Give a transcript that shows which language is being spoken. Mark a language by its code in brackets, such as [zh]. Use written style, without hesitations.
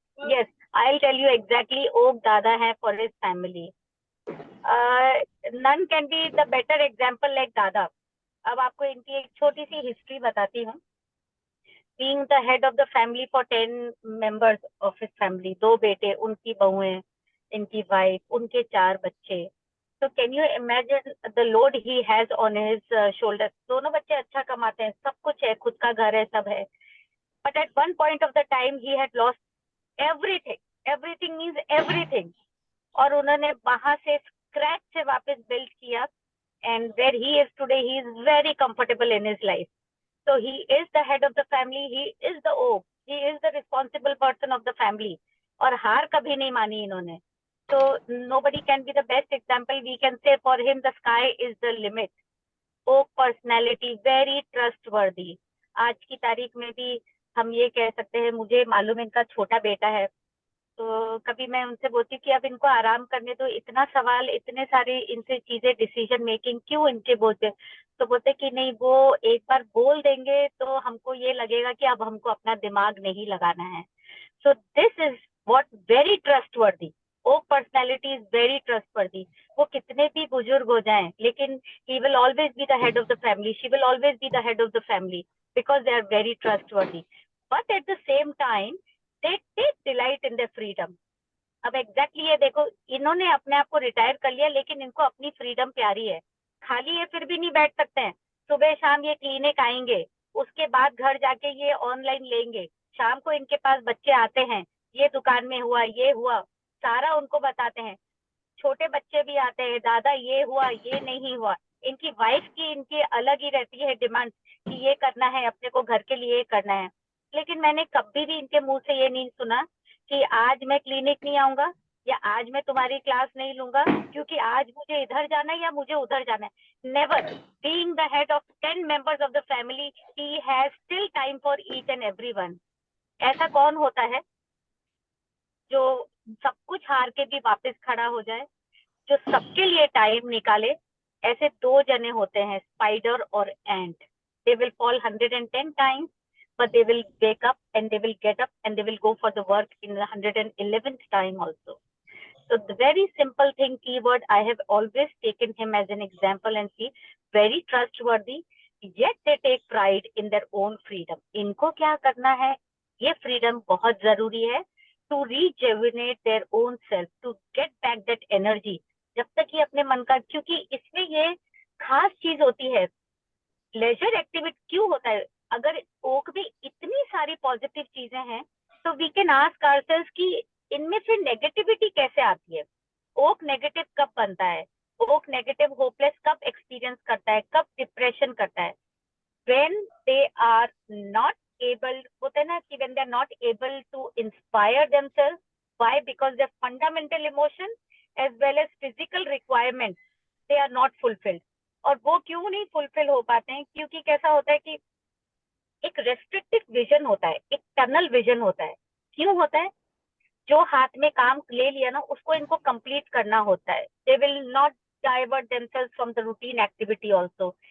[en] Yes, I'll tell you exactly. Oak Dada [hi] है [en] for his family. None can be the better example like Dada. [hi] अब आपको इनकी एक छोटी सी हिस्ट्री बताती हूँ। [en] Being the head of the family for 10 members of his family, [hi] 2 बेटे, उनकी बहुएं, इनकी वाइफ, उनके 4 बच्चे. [en] So can you imagine the load he has on his shoulders? [hi] दोनों बच्चे अच्छा कमाते हैं, सब कुछ है, खुद का घर है, सब है. [en] But at one point of the time he had lost everything. Everything means everything. [hi] और उन्होंने वहां से स्क्रैच से वापस बिल्ड किया. [en] And where he is today, he is very comfortable in his life. So he is the head of the family. He is the oak. He is the responsible person of the family. [hi] और हार कभी नहीं मानी इन्होंने. [en] So nobody can be the best example. We can say for him the sky is the limit. Oak personality, very trustworthy. [hi] आज की तारीख में भी हम ये कह सकते हैं, मुझे मालूम इनका छोटा बेटा है, तो कभी मैं उनसे बोलती कि अब इनको आराम करने दो, इतना सवाल, इतने सारे इनसे चीजें, डिसीजन मेकिंग क्यों इनके बोलते. तो बोलते कि नहीं, वो एक बार बोल देंगे तो हमको ये लगेगा कि अब हमको अपना दिमाग नहीं लगाना है. [en] So this is what very trustworthy. Oak personality is very trustworthy. [hi] वो कितने भी बुजुर्ग हो जाएं, लेकिन [en] he will always be the head of the family. She will always be the head of the family because they are very trustworthy. But at the same time, they take delight in their freedom. [hi] अब exactly ये देखो, इन्होंने अपने आप को retire कर लिया, लेकिन इनको अपनी फ्रीडम प्यारी है. खाली ये फिर भी नहीं बैठ सकते हैं. सुबह शाम ये क्लिनिक आएंगे, उसके बाद घर जाके ये ऑनलाइन लेंगे. शाम को इनके पास बच्चे आते हैं, ये दुकान में हुआ, ये हुआ, सारा उनको बताते हैं. छोटे बच्चे भी आते हैं, दादा ये हुआ, ये नहीं हुआ. इनकी वाइफ की इनकी अलग ही रहती है डिमांड कि ये करना है, अपने को घर के लिए करना है. लेकिन मैंने कभी भी इनके मुंह से ये नहीं सुना कि आज मैं क्लिनिक नहीं आऊंगा, या आज मैं तुम्हारी क्लास नहीं लूंगा क्योंकि आज मुझे इधर जाना है या मुझे उधर जाना है। Never. [en] Being the head of 10 members of the family, he has still time for each and everyone. [hi] ऐसा कौन होता है जो सब कुछ हार के भी वापस खड़ा हो जाए, जो सबके लिए टाइम निकाले? ऐसे दो जने होते हैं, स्पाइडर और एंट। [en] They will fall 110 times, but they will wake up and they will get up and they will go for the work in the 111th time also. So the very simple thing, keyword, I have always taken him as an example and see, very trustworthy, yet they take pride in their own freedom. [hi] इनको क्या करना है, ये [en] freedom [hi] बहुत जरूरी है [en] to rejuvenate their own self, to get back that energy. [hi] जब तक ये अपने मन का, क्योंकि इसमें ये खास चीज होती है, लेजर एक्टिविटी क्यों होता है? अगर ओक में इतनी सारी पॉजिटिव चीजें हैं तो [en] we can ask ourselves [hi] कि इनमें फिर नेगेटिविटी कैसे आती है? ओक नेगेटिव कब बनता है? ओक नेगेटिव होपलेस कब एक्सपीरियंस करता है, कब डिप्रेशन करता है? [en] when they are not able, [hi] होता है ना कि [en] when they are not able to inspire themselves. Why? Because their fundamental emotion as well as physical requirements, they are not fulfilled. [hi] और वो क्यों नहीं फुलफिल हो पाते हैं? क्योंकि कैसा होता है कि एक रेस्ट्रिक्टिव विजन होता है, एक टनल विजन होता है। क्यों होता है? जो हाथ में काम ले लिया ना, उसको इनको कंप्लीट करना होता है। [en] They will not divert themselves from the routine activity also.